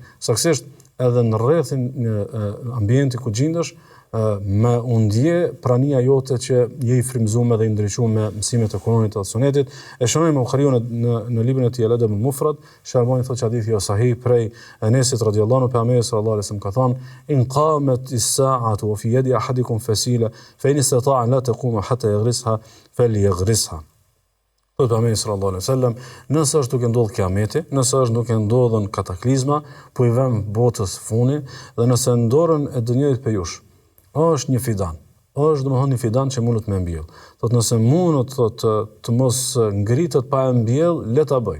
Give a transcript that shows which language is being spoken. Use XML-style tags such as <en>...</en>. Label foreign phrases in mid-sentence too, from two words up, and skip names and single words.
<sq>Saktësisht edhe në rrethin ambienti ku gjendesh, me undje prania jote që je i frymëzuar dhe i ndriçuar me mësimet e Kuranit dhe Sunetit. E shohim Buhariu në librin e tij Al-Adab al-Mufrad, Sharbani thotë që hadithi është sahih prej Enesit</sq> <ar>رضي الله عنه,</ar> <sq>pejgamberi</sq> <ar>صلى الله عليه وسلم</ar> <sq>ka thënë:</sq> <ar>"إن قامت الساعة وفي يد أحدكم فسيلة فإن استطاع أن لا تقوم حتى يغرسها فليغرسها."</ar> <sq>Thotë pejgamberi</sq> <ar>صلى الله عليه وسلم,</ar> <sq>nëse është duke ndodhur kiameti, nëse është duke ndodhur kataklizma, po i vëm botës funi dhe nëse në dorën e dënjërit për jush është një fidan. Është domethënë një fidan që mundet me mbjell. Thotë nëse mundet të mos ngritet pa e mbjell, le ta bëj.</sq>